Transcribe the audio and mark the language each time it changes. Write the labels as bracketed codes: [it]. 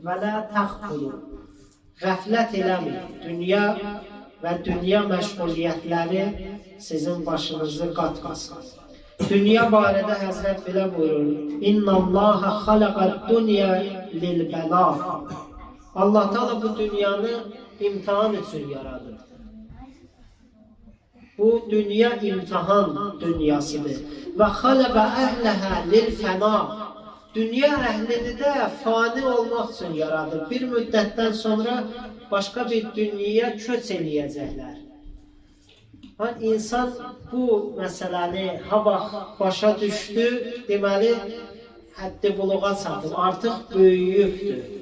[ar] Və lə təxfulu, [az] qəflət eləmin. Dünya və dünya məşğuliyyətləri sizin başınızı qatmasın. Dünya barədə Həzrət belə buyurur: [ar] İnnəllaha xalaqad-dunya lil-bəla. [az] Allah Teala bu dünyanı imtihan üçün yaradır. Bu dünya imtihan dünyasıdır. [ar] Və xalaqa əhləha lil-fəna. [az] Dünya əhlini də fani olmaq üçün yaradır. Bir müddətdən sonra başqa bir dünyaya köç eləyəcəklər. İnsan bu məsələni ha vaxt başa düşdü, deməli həddi buluğa çatıb, artıq böyüyübdür.